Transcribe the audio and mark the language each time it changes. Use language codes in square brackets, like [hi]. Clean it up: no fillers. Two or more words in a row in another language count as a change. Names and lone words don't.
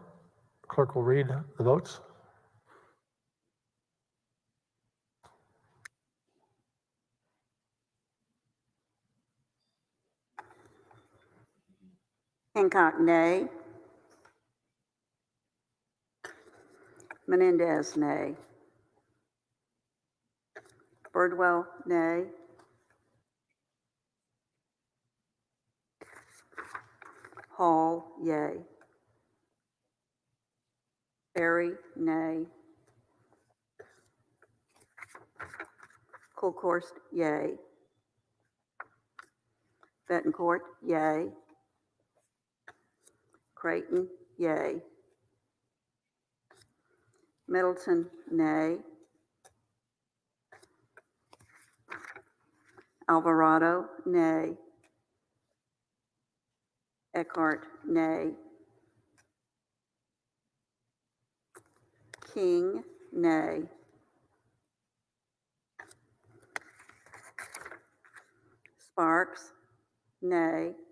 [en] Clerk will read the votes. Hancock, nay. Menendez, nay. Birdwell, nay. Hall, yay. Berry, nay. Colcourse, yay. Bettencourt, yay. Creighton, yay. Middleton, nay. Alvarado, nay. Eckhart, nay. King, nay. Sparks, nay.